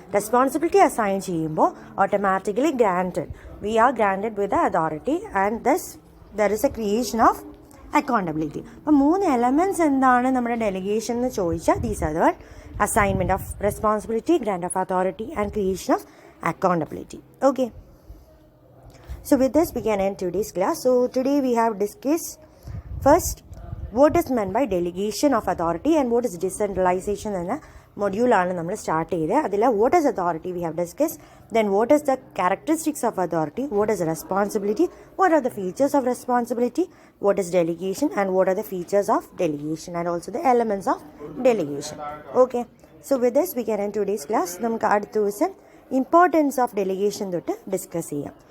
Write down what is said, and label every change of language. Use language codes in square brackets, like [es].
[en] Responsibility assign ചെയ്യുമ്പോൾ automatically we are granted with authority, and there is a creation of accountability. [ml] അപ്പം 3 elements എന്താണ് നമ്മുടെ delegation എന്ന് ചോദിച്ചാൽ [en] These are the assignment of responsibility, grant of authority, and creation of accountability. Okay. So with this we can end today's class. So today we have discussed first what is meant by delegation of authority and what is decentralization [ml] എന്ന മൊഡ്യൂളാണ് നമ്മൾ start ചെയ്തത്. [en] അതിൽ what is authority we have discuss, then what is the characteristics of authority, what is responsibility, what are the features of responsibility, what is delegation, and what are the features of delegation, and also the elements of delegation. Okay, so with this we can end today's class. [ml] നമുക്ക് അടുത്ത ദിവസം importance of delegation തൊട്ട് discuss ചെയ്യാം.